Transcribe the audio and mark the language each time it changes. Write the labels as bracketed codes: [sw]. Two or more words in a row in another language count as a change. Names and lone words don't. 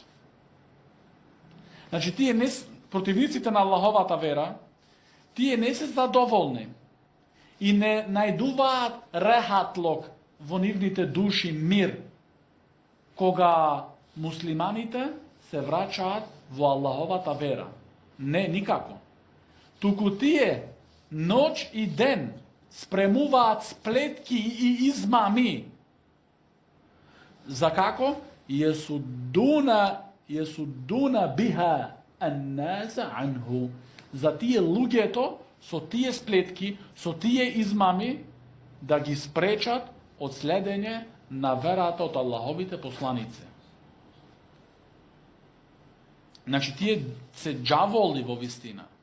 [mk] Значи, тие не, противниците на Аллаховата вера, тие не се задоволни и не најдуваат рехатлок во нивните души мир, кога муслиманите се враќаат во Аллаховата вера. Не, никако. Туку тие ноќ и ден спремуваат сплетки и измами. За како? [ar] يصدون بها الناس عنه. [mk] За тие луѓето, со тие сплетки, со тие измами, да ги спречат од следење на верата од Аллаховите посланици. Значи, тие се џаволи во вистина.